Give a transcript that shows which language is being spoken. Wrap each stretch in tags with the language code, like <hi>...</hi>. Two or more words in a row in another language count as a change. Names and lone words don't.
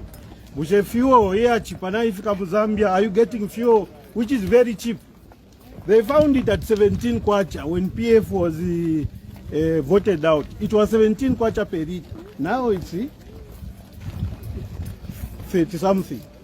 <bem>Bushe</bem> <en>fuel here cheap</en> <bem>na ifika mu Zambia,</bem> <en>are you getting fuel which is very cheap? They found it at 17 kwacha when PF was voted out. It was 17 kwacha per liter. Now it's 30 something.</en>